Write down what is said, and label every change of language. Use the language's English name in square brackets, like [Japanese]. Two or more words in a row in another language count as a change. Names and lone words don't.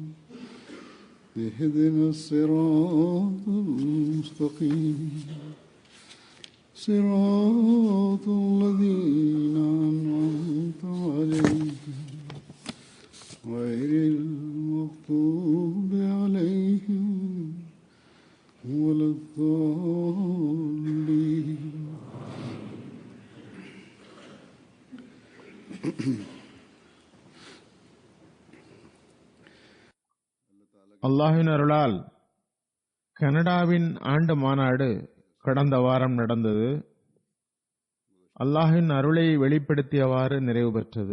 [Arabic] اهدنا الصراط المستقيم صراط الذين أنعمت عليهم غير المغضوب عليهم ولا الضالين. [Tamil] அல்லாஹ்வின் அருளால் கனடாவின் ஆண்டு மாநாடு கடந்த வாரம் நடந்தது. அல்லாஹ்வின் அருளை வெளிப்படுத்தியவாறு நிறைவு பெற்றது.